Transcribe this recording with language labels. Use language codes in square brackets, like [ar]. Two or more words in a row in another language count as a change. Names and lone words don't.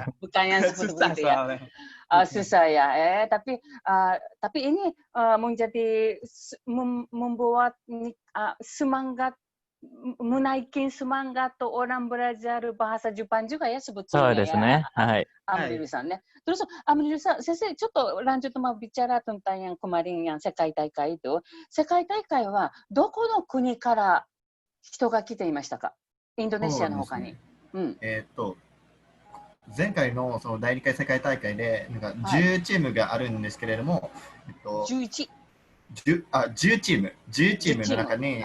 [id] Bukan yang seperti itu ya. Susah ya. Tapi ini menjadi membuat semangat, menaikin semangat orang belajar bahasa Jepang juga ya sebetulnya ya. Amriru-sanね. Terus Amriru-san, sensei, ちょっと lanjut mau bicara tentang yang kemarin yang 世界大会itu. [ja] 世界大会はどこの国から人が来ていましたか？インドネシアの他に。前回のその第2回世界大会でなんか10チームがあるんですけれども、 10チームの中に、